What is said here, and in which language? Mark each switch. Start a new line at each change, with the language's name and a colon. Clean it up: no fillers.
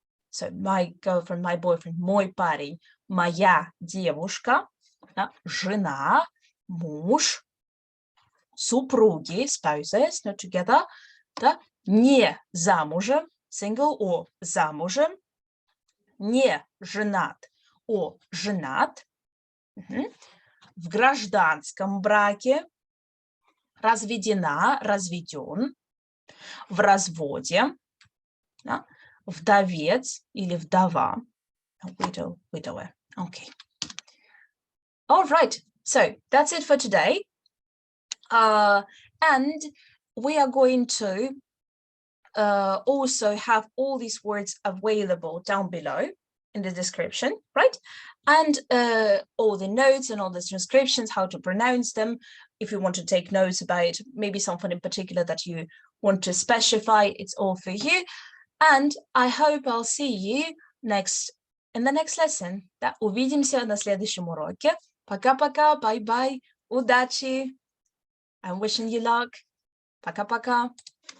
English: So my girlfriend, my boyfriend,
Russian: мой парень, моя девушка, да, жена, муж, супруги,
English: spouses, not together,
Russian: да, не замужем,
English: single or
Russian: замужем, не женат or женат, в гражданском браке, разведена, разведен, в разводе, да, вдовец или вдова,
English: widow, widower. Okay. All right. So that's it for today. And we are going to also have all these words available down below in the description, right? And all the notes and all the transcriptions, how to pronounce them. If you want to take notes about maybe something in particular that you want to specify, it's all for you. And I hope I'll see you in the next lesson.
Russian: Да, увидимся на следующем уроке. Пока-пока,
English: bye-bye,
Russian: удачи.
English: I'm wishing you luck. Пока-пока.